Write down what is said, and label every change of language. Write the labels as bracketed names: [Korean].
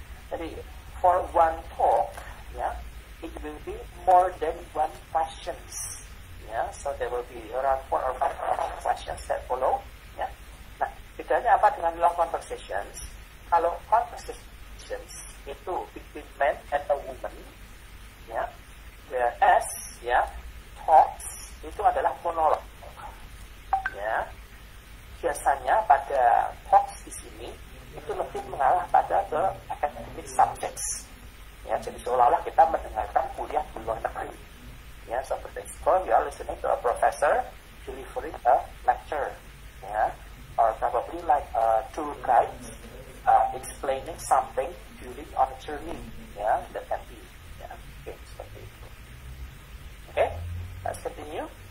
[English] Jadi for one talk, ya, it will be more than one questions, ya. So there will be around 4 or 5 questions that follow, ya. [Indonesian] Nah, bedanya apa dengan long conversations? Kalau conversations itu [English] between man and a woman, [Indonesian] ya, whereas, ya, talks itu adalah monolog, ya. Biasanya pada talks di sini itu lebih mengarah pada ke academic subjects, ya. Jadi seolah-olah kita mendengarkan kuliah di luar negeri, ya. [English] So for example, you are listening to a professor delivering a lecture, ya, or probably like a tour guide explaining something during on a journey, ya, that can be, ya. [Indonesian] Oke, seperti itu. Oke, [English] let's continue.